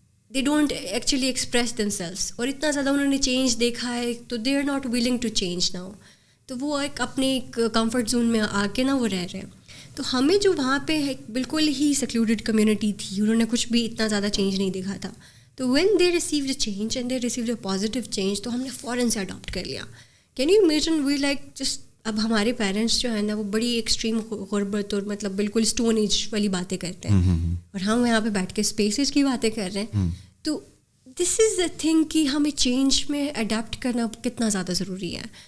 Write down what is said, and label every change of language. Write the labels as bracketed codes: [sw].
[en] They don't actually express themselves. [ur] اور اتنا زیادہ انہوں نے چینج دیکھا ہے, [en] تو they are not willing to change now. [ur] تو وہ ایک اپنے ایک کمفرٹ زون میں آ کے نا وہ رہ رہے ہیں. تو ہمیں جو وہاں پہ بالکل ہی سیکلوڈیڈ کمیونٹی تھی, انہوں نے کچھ بھی اتنا زیادہ چینج نہیں دیکھا تھا. [en] تو when they received a change and they received a positive change, [ur] تو ہم نے فوراً سے اڈاپٹ کر لیا. [en] can you imagine, we like just, [ur] اب ہمارے پیرنٹس جو ہیں نا وہ بڑی ایکسٹریم غربت اور مطلب بالکل اسٹون ایج والی باتیں کرتے ہیں, اور ہم یہاں پہ بیٹھ کے اسپیسز کی باتیں کر رہے ہیں. تو [en] this is a thing [ur] کہ ہمیں چینج میں اڈیپٹ کرنا کتنا زیادہ ضروری ہے.